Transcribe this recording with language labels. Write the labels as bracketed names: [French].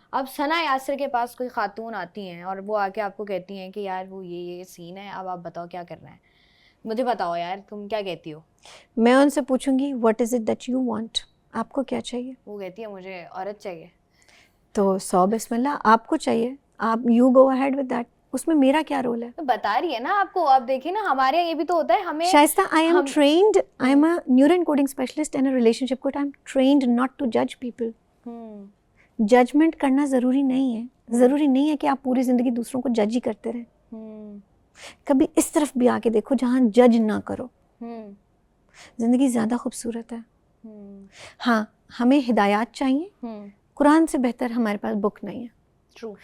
[Urdu] اب ثنا یاسر کے پاس کوئی خاتون آتی ہیں اور وہ آ کے آپ کو کہتی ہیں کہ یار وہ یہ سین ہے, اب آپ بتاؤ کیا کرنا ہے, مجھے بتاؤ یار تم کیا کہتی ہو. میں ان سے پوچھوں گی [English] what is it that you want, [Urdu] آپ کو کیا چاہیے. وہ کہتی ہے مجھے عورت چاہیے. تو 100 بسم اللہ, آپ کو چاہیے, آپ [English] You go ahead with that. [Urdu] اس میں میرا کیا رول ہے؟ بتا رہی ہے نا آپ کو. اب دیکھیں نا ہمارے یہ بھی تو ہوتا ہے. ہمیں [English] Shaista, I am trained, I am a neuro encoding specialist and a relationship coach. I am trained not to judge people. [Urdu] Judgment کرنا ضروری نہیں ہے. ضروری نہیں ہے کہ آپ پوری زندگی دوسروں کو جج ہی کرتے رہیں. کبھی اس طرف بھی آ کے دیکھو جہاں جج نہ کرو. زندگی زیادہ خوبصورت ہے. ہاں ہمیں ہدایات چاہیے. قرآن سے بہتر ہمارے پاس بک نہیں ہے.